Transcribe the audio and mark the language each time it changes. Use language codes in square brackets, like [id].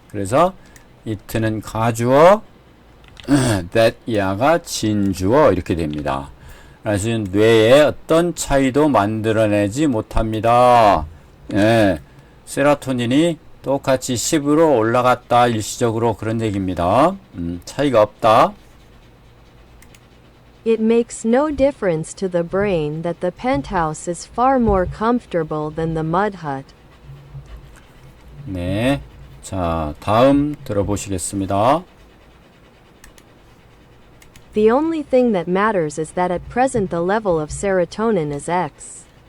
[ko] 그래서 it는 가주어, that 이하가 진주어 이렇게 됩니다. 그래서 뇌에 어떤 차이도 만들어내지 못합니다. 예, 세로토닌이 똑같이 10으로 올라갔다. 일시적으로 그런 얘기입니다. 차이가 없다. [en] It makes no difference to the brain that the penthouse is far more comfortable than the mud hut. [ko] 네, 자, 다음 들어보시겠습니다. [en] The only thing that matters is that at present the level of serotonin is X.